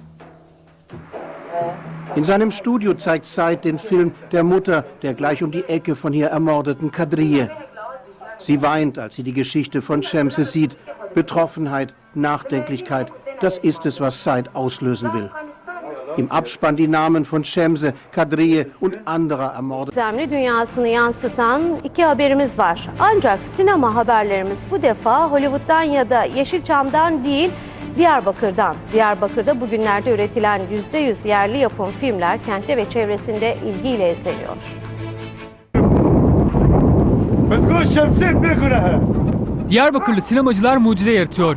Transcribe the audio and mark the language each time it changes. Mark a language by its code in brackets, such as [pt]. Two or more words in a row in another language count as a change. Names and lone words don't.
[de] In seinem Studio zeigt Said den Film der Mutter der gleich um die Ecke von hier ermordeten Kadriye. Sie weint, als sie die Geschichte von Şemse sieht. Betroffenheit, Nachdenklichkeit, das ist es, was Said auslösen will. Im Abspann die Namen von Şemse, Kadriye und anderer ermordet. [tr] Gizemli dünyasını yansıtan iki haberimiz var. Ancak sinema haberlerimiz bu defa Hollywood'dan ya da Yeşilçam'dan değil, Diyarbakır'dan. Diyarbakır'da bugünlerde üretilen %100 yerli yapım filmler kentte ve çevresinde ilgiyle izleniyor. Diyarbakırlı sinemacılar mucize yaratıyor.